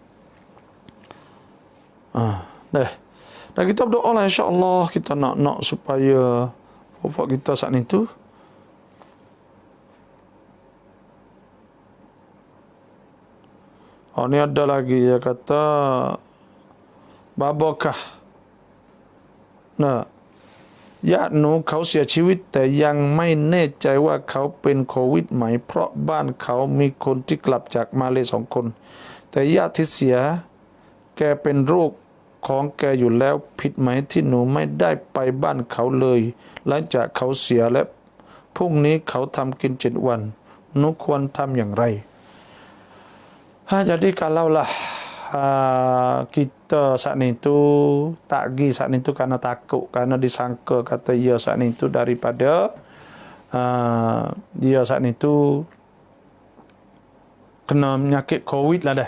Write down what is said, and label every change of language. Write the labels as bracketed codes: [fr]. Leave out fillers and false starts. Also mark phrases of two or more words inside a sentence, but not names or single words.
[ms] dan kita berdoa lah insya-Allah, kita nak supaya wafat kita saat ni tu ni ada lagi dia kata babakah [th] ญาติหนู เขาเสียชีวิตแต่ยังไม่แน่ใจว่าเขาเป็นโควิดไหมเพราะบ้านเขามีคนที่กลับจากมาเลย์2 คนแต่ญาติที่เสียแกเป็นโรคของแกอยู่แล้วผิดไหมที่หนูไม่ได้ไปบ้านเขาเลยหลังจากเขาเสียและพรุ่งนี้เขาทำกิน7 วันหนูควรทำอย่างไร [ms] jadi kalaulah kita saat ni tu tak pergi saat ni tu kerana takut, kerana disangka kata dia saat ni tu daripada dia saat ni tu kena penyakit COVID lah dah.